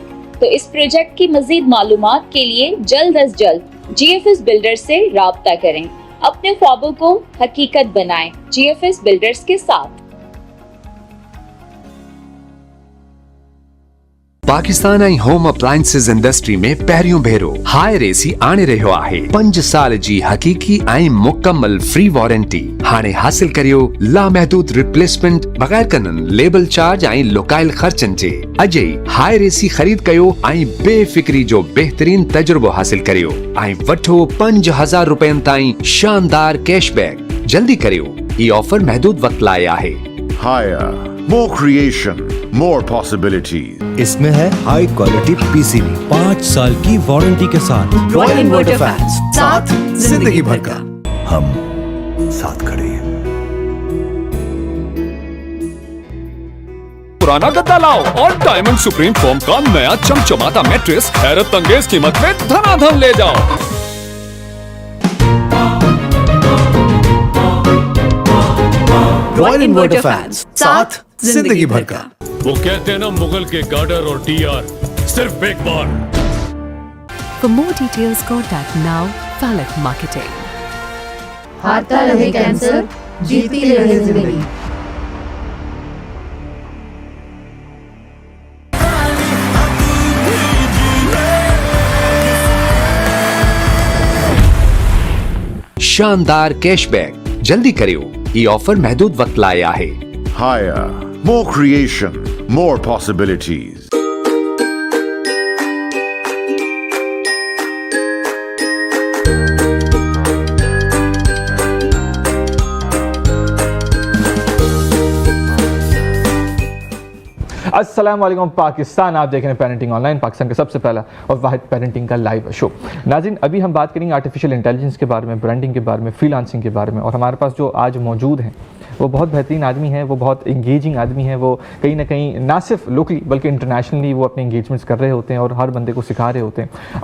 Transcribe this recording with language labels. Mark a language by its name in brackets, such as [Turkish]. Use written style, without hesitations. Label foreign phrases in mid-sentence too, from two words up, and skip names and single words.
[Urdu] تو اس پروجیکٹ کی مزید معلومات کے لیے جلد از جلد GFS بلڈرز سے رابطہ کریں. اپنے خوابوں کو حقیقت بنائیں GFS بلڈرز کے ساتھ. [Sindhi] पाकिस्तान ऐं [English] home appliances industry [Sindhi] में पहिरियों भेरो हाई रेसी आणे रहियो आहे। 5 साल जी हकीकी ऐं मुकम्मल फ्री वारंटी। हाणे हासिल करियो लामहदूद रिप्लेसमेंट बगैर कनन [English] labour charge [Sindhi] ऐं लुकायल खर्चन जे। अजय हाई रेसी खरीद कयो ऐं बेफिक्री जो बेहतरीन तजुर्बो हासिल करियो ऐं वठो 5,000 रुपयनि ताईं शानदार कैशबैक। जल्दी करियो, ये ऑफर महदूद वक्त लाए आहे। [English] Higher, more creation, more possibilities. [Urdu] اس میں ہے [English] high quality PCB [Urdu] 5 سال کی وارنٹی کے ساتھ. رائل انورٹر فینز، ساتھ زندگی بھر کا. ہم ساتھ کھڑے ہیں. پرانا گدا لاؤ اور ڈائمنڈ سپریم فوم کا نیا چمچماتا میٹرس حیرت انگیز قیمت میں دھنا دھن لے جاؤ. رائل انورٹر فینز، ساتھ زندگی بھر کا. وہ کہتے ہیں نا مغل کے گارڈر اور ٹی آر صرف ایک بار. [English] For more details, contact now Falak Marketing. [Urdu] ہارتا رہے کینسر، جیتی رہے زندگی. شاندار کیش بیک. [Sindhi] जल्दी करियो, ये ऑफर महदूद वक्त लाए आहे। [English] Higher, more creation, more possibilities. [Urdu] السلام علیکم پاکستان, آپ دیکھ رہے ہیں پیرنٹنگ آن لائن، پاکستان کا سب سے پہلا اور واحد پیرنٹنگ کا [English] live show. [Urdu] ناظرین، ابھی ہم بات کریں گے [English] artificial intelligence [Urdu] کے بارے میں، برانڈنگ کے بارے میں، فری لانسنگ کے بارے میں. اور ہمارے پاس جو آج موجود ہیں وہ بہت بہترین آدمی ہے، وہ بہت انگیجنگ آدمی ہے. وہ کہیں نہ کہیں نہ صرف لوکلی بلکہ انٹرنیشنلی وہ اپنے انگیجمنٹس کر رہے ہوتے ہیں اور ہر بندے کو سکھا رہے ہوتے ہیں.